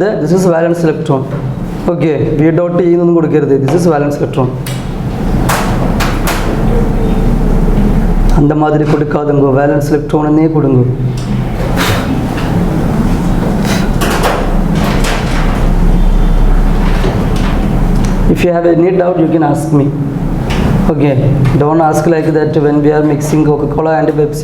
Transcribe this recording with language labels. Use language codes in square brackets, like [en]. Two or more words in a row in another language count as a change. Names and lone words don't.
[en] This is valence electron. Okay. [ml] V.E ഒന്നും കൊടുക്കരുത്. [en] This is valence electron. [ta] அந்த மாதிரி கொடுக்காதுங்க. [en] valence electron [ta] கொடுங்க. [en] If you have any doubt, you can ask me. Okay. Don't ask like that when we are mixing Coca-Cola and Pepsi.